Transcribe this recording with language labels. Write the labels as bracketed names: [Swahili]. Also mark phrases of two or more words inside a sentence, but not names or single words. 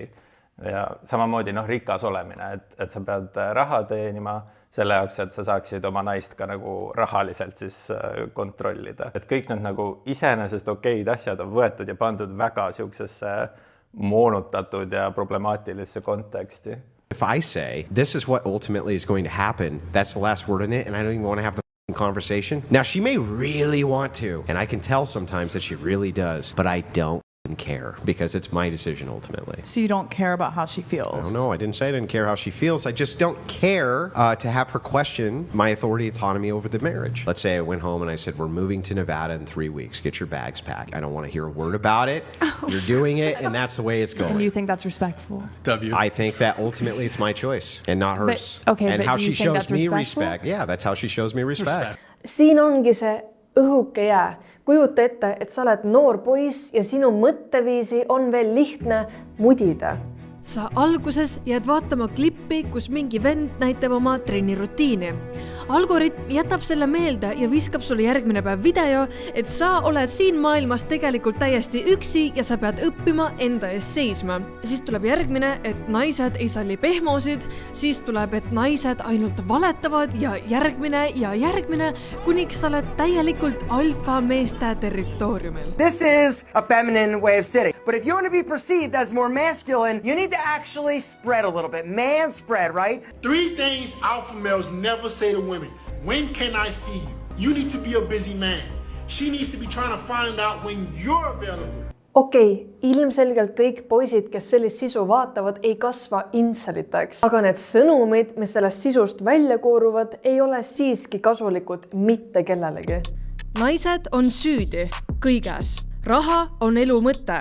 [Estonian] Ja samamoodi rikas olemine, et sa pead raha teenima selle jaoks, et sa saaksid oma naist ka nagu rahaliselt siis kontrollida. Et kõik need nagu iseenesest okeid asjad on võetud ja pandud väga siuksesse moonutatud ja problemaatilisse konteksti. [English] If I say, this is what ultimately is going to happen, that's the last word in it, and I don't even want to have the conversation. Now, she may really want to, and I can tell sometimes that she really does, but I don't care because it's my decision ultimately. So you don't care about how she feels? I don't know. I didn't say I didn't care how she feels. I just don't care to have her question my authority, autonomy over the marriage. Let's say I went home and I said, we're moving to Nevada in 3 weeks. Get your bags packed. I don't want to hear a word about it. You're doing it, and that's the way it's going. And you think that's respectful? W. I think that ultimately it's my choice and not hers. And how she shows me respectful? respect. Yeah, that's how she shows me respect. [Estonian] Siin ongi see õhuke jää. Kujuta ette, et sa oled noor poiss ja sinu mõtteviisi on veel lihtne mudida. Sa alguses jääd vaatama klippi, kus mingi vend näitab oma trennirutiini. Algoritm jätab selle meelde ja viskab sulle järgmine päev video, et sa oled siin maailmas tegelikult täiesti üksi ja sa pead õppima enda ees seisma. Siis tuleb järgmine, et naised ei salli pehmosid, siis tuleb, et naised ainult valetavad ja järgmine, kuniks sa oled täielikult alfa meeste territooriumil. [English] This is a feminine way of sitting. But if you want to be perceived as more masculine, you need to actually spread a little bit. Man spread, right? 3 things alpha males never say to women. When can I see you? You need to be a busy man. She needs to be trying to find out when you're available. [Estonian] Okei, ilmselgelt kõik poisid, kes sellist sisu vaatavad, ei kasva inseliteks. Aga need sõnumid, mis sellest sisust välja kooruvad, ei ole siiski kasulikud mitte kellelegi. Naised on süüdi kõiges. raha on elu mõte.